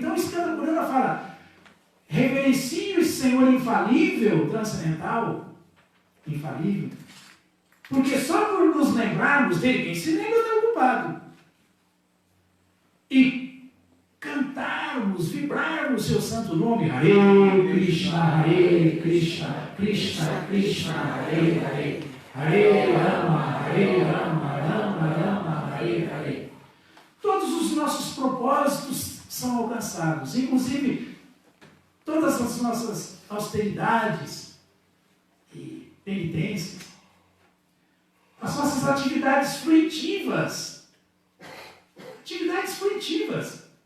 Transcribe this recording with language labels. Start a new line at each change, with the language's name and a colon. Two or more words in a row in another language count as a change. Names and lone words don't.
Portuguese: Então, o Skanda Purana fala: reverencie o Senhor infalível, transcendental, infalível, porque só por nos lembrarmos dele, quem se lembra está ocupado. E cantarmos, vibrarmos seu santo nome,
Sanskrit: Hare Krishna, Krishna Krishna, Hare Hare, Hare Rama, Rama Rama, Hare Hare.
Portuguese: Todos os nossos propósitos são alcançados, inclusive todas as nossas austeridades e penitências, as nossas atividades fruitivas. Atividades fruitivas.